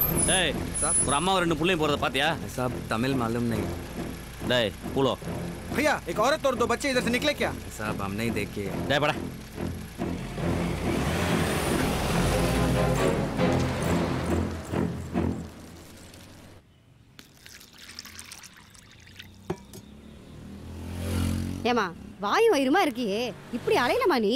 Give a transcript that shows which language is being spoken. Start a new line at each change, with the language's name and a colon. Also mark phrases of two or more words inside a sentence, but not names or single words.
Tamil: டேய் ஒரு அம்மா 2 புள்ளையும் போறத பாத்தியா?
Hindi: साहब तमिल मालूम नहीं।
Tamil: டேய் பூலோ
Hindi: भैया एक औरत और 2 बच्चे इधर से निकले क्या? साहब हम नहीं देखे।
Tamil: டேய் படா. ஏமா வாயும் வயிறுமா இருக்கியே, இப்படி அலையலமா நீ?